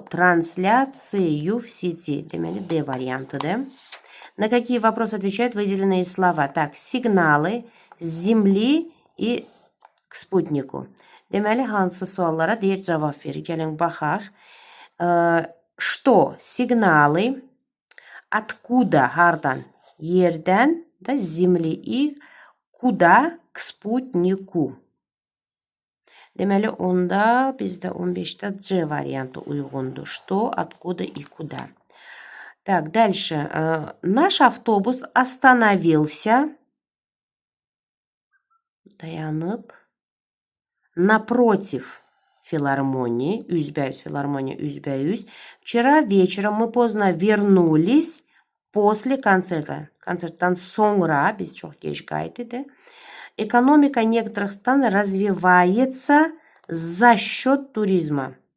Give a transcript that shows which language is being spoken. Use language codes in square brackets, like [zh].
[ru] Трансляцию в сети, [az] deməli, D variantıdır. [ru] На какие вопросы отвечают выделенные слова? Так, сигналы с Земли и к спутнику. [az] Deməli, hansı suallara deyir cavab verir. Gəlin baxaq. Что? [ru] Сигналы. Откуда? Hardan? [az] Yerdən da [ru] с Земли и куда? К спутнику. [az] Deməli, onda bizdə 15'te C variantı uyğundur. Что? [ru] Откуда и куда? Так, дальше. Наш автобус остановился. [az] Dayanıb. [ru] Напротив филармонии. [az] Üzbəüz филармония, üzbəüz. [ru] Вчера вечером мы поздно вернулись после концерта. [az] Концерттан sonra biz çox gec qayıtdı. [ru] Экономика некоторых стран развивается за счет туризма.